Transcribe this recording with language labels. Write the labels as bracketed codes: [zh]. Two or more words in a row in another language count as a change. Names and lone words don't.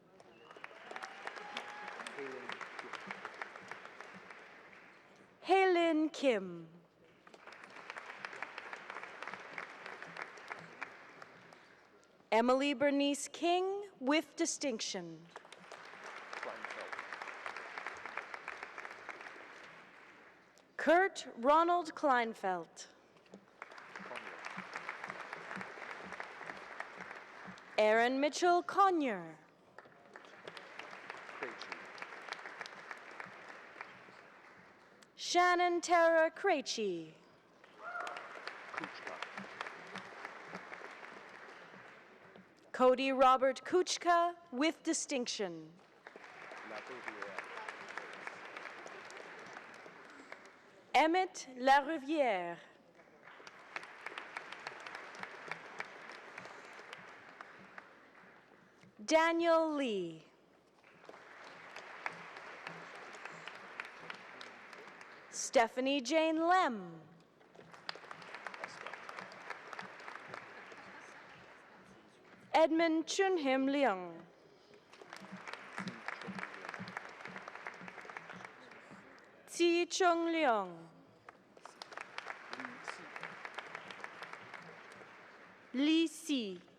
[en] Haylin Kim. Emily Bernice King with distinction. Kurt Ronald Kleinfeld. Aaron Mitchell Conyer. Shannon Tara Krejci. Cody Robert Kuchka with distinction. Emmett Larivière. Daniel Lee. Stephanie Jane Lem. Edmund Chunhim Leung. Ti Chung Leung. Li Si.